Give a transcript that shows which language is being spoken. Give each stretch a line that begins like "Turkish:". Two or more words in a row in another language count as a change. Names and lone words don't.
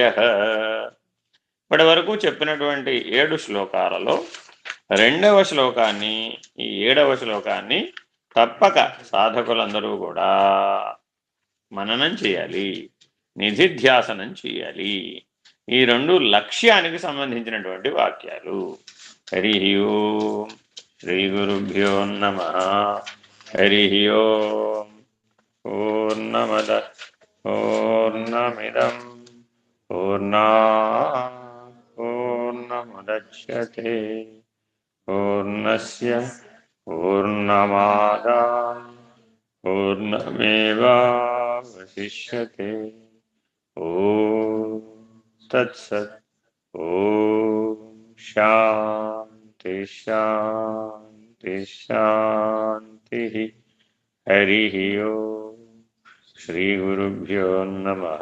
Telugu: ఇప్పటి వరకు చెప్పినటువంటి 7 శ్లోకాలలో 2వ శ్లోకాన్ని, ఈ 7వ శ్లోకాన్ని తప్పక సాధకులందరూ కూడా మననం చేయాలి, నిధిధ్యాసనం చేయాలి. ఈ 2 లక్ష్యానికి సంబంధించినటువంటి వాక్యాలు.
Sanskrit: హరి ఓం శ్రీ గురుభ్యో నమః. హరి ఓం. పూర్ణమద పూర్ణమిదం పూర్ణాత్ పూర్ణముదచ్యతే పూర్ణస్య పూర్ణమాదాయ పూర్ణమేవావశిష్యతే. ఓం తత్సత్. ఓం శాంతి శాంతి శాంతి. హరి ఓం. శ్రీ గురుభ్యో నమః.